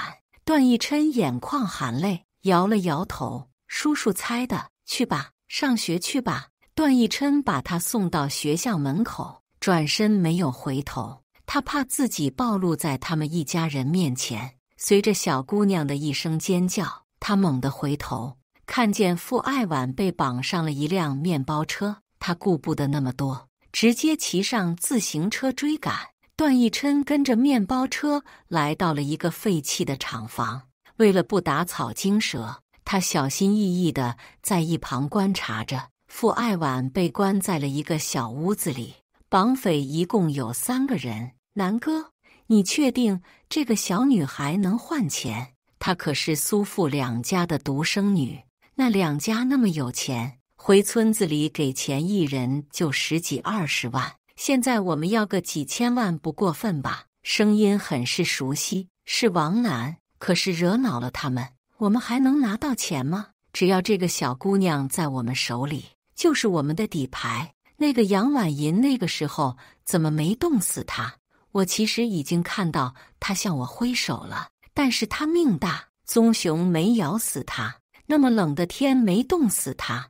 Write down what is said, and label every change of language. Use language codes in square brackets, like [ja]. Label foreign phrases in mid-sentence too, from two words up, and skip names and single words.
[zh] 段奕琛眼眶含淚，搖了摇頭，叔叔猜的。去吧，上學去吧。段奕琛把她送到學校門口，轉身沒有回頭。他怕自己暴露在他們一家人面前。隨着小姑娘的一聲尖叫，他猛地回頭，看見傅愛晚被綁上了一輛麵包車。他顧不得那麼多，直接騎上自行車追趕。段奕琛跟着麵包車來到了一個廢棄的廠房。為了不打草驚蛇，他小心翼翼地在一旁觀察着。傅愛晚被關在了一個小屋子裡，綁匪一共有3個人。南哥，你確定這個小女孩能換錢？她可是蘇傅2家的獨生女，那2家那麼有錢，回村子裡給錢一人就10幾20萬，現在我們要個幾千萬不過分吧？聲音很是熟悉，是王楠。可是惹惱了他們，我們還能拿到錢嗎？只要這個小姑娘在我們手裡，就是我們的底牌。那個楊婉銀那個時候怎麼沒凍死她？我其實已經看到她向我揮手了，但是她命大，棕熊沒咬死她，那麼冷的天沒凍死她。